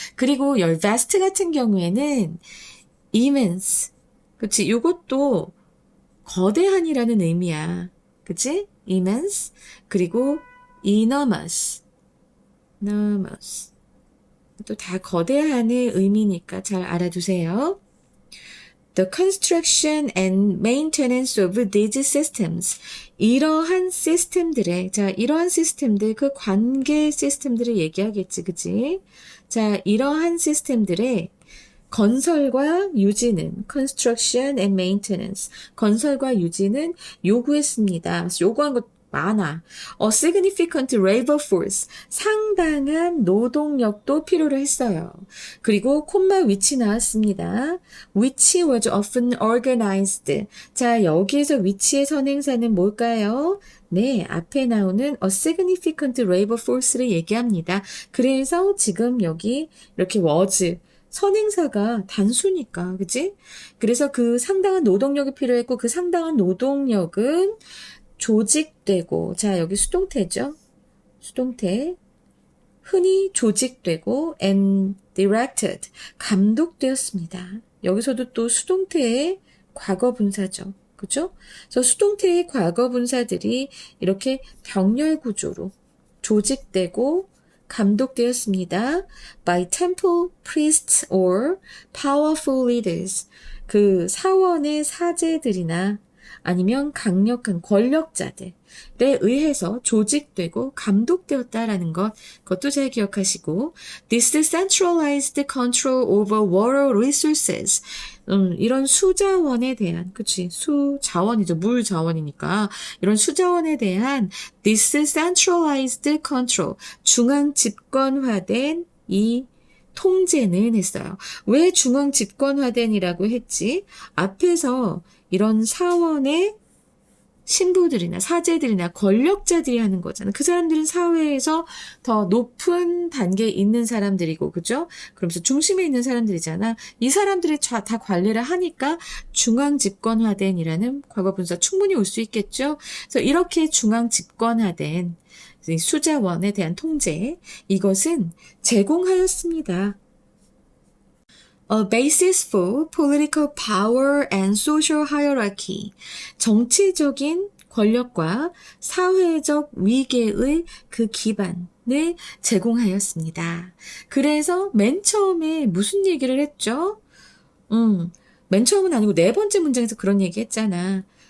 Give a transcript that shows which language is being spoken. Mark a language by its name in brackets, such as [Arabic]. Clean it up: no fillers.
[Korean] 그리고 vast 같은 경우에는 immense 그치? 요것도 거대한이라는 의미야. 그치? immense. 그리고 enormous. 또 다 거대한의 의미니까 잘 알아두세요. [English] The construction and maintenance of these systems. [Korean] 이러한 시스템들, 그 관계 시스템들을 얘기하겠지, 그치? 자, 이러한 시스템들의 건설과 유지는 construction and maintenance 건설과 유지는 요구했습니다. 요구한 것 많아. [English] A significant labor force 상당한 노동력도 필요로 했어요. [Korean] 그리고 콤마 which 나왔습니다. [English] which was often organized. [Korean] 자 여기에서 which의 선행사는 뭘까요? 네, 앞에 나오는 a significant labor force 를 얘기합니다. 그래서 지금 여기 이렇게 was 선행사가 단수니까, 그치? 그래서 그 상당한 노동력이 필요했고, 그 상당한 노동력은 조직되고, 자, 여기 수동태죠? 수동태. 흔히 조직되고, and directed. 감독되었습니다. 여기서도 또 수동태의 과거 분사죠. 그죠? 그래서 수동태의 과거 분사들이 이렇게 병렬 구조로 조직되고, 감독되었습니다. [English] by temple priests or powerful leaders. [Korean] 그 사원의 사제들이나 아니면 강력한 권력자들에 의해서 조직되고 감독되었다라는 것, 그것도 잘 기억하시고 this centralized control over water resources. 이런 수자원에 대한, 그치, 수자원이죠. 물 자원이니까. 이런 수자원에 대한 this centralized control, 중앙 집권화된 이 통제는 했어요. 왜 중앙 집권화된이라고 했지? 앞에서 이런 사원의 신부들이나 사제들이나 권력자들이 하는 거잖아. 그 사람들은 사회에서 더 높은 단계에 있는 사람들이고, 그죠? 그러면서 중심에 있는 사람들이잖아. 이 사람들이 다 관리를 하니까 중앙 집권화된이라는 과거 분사 충분히 올 수 있겠죠? 그래서 이렇게 중앙 집권화된 수자원에 대한 통제, 이것은 제공하였습니다. [English] A basis for political power and social hierarchy. [Korean] 정치적인 권력과 사회적 위계의 그 기반을 제공하였습니다. 그래서 맨 처음에 무슨 얘기를 했죠? 맨 처음은 아니고 네 번째 문장에서 그런 얘기 했잖아.